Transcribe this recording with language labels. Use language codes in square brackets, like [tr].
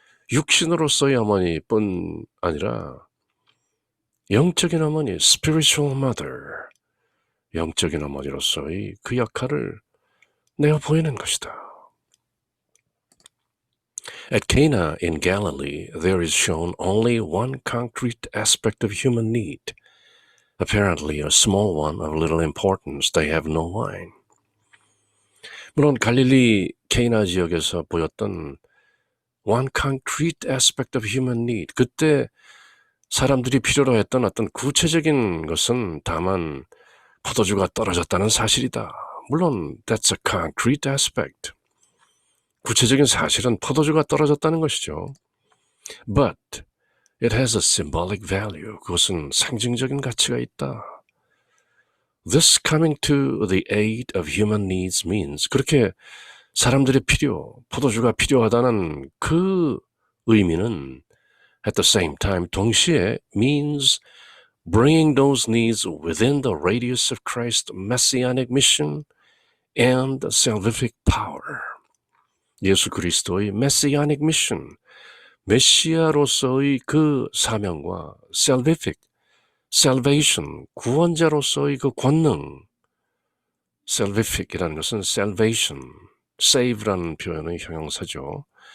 [ko] 육신으로서의 어머니뿐 아니라 영적인 어머니, [en] spiritual mother, [ko] 영적인 어머니로서의 그 역할을 내어 보이는 것이다. [en] At Cana in Galilee, there is shown only one concrete aspect of human need, apparently a small one of little importance. They have no wine. [ko] 물론 갈릴리 케이나 지역에서 보였던 [en] one concrete aspect of human need, [ko] 그때 사람들이 필요로 했던 어떤 구체적인 것은 다만 포도주가 떨어졌다는 사실이다. 물론 [en] that's a concrete aspect. [ko] 구체적인 사실은 포도주가 떨어졌다는 것이죠. [en] But it has a symbolic value. [ko] 그것은 상징적인 가치가 있다. [en] This coming to the aid of human needs means, [ko] 그렇게 사람들의 포도주가 필요하다는 그 의미는 [en] at the same time, [ko] 동시에 [en] means bringing those needs within the radius of Christ's messianic mission and salvific power. [ko] 예수 그리스도의 [en] messianic mission, [ko] 메시아로서의 그 사명과 salvation, 구원자로서의 그 권능, salvific이라는 것은 salvation, save라는 표현의 형용사죠.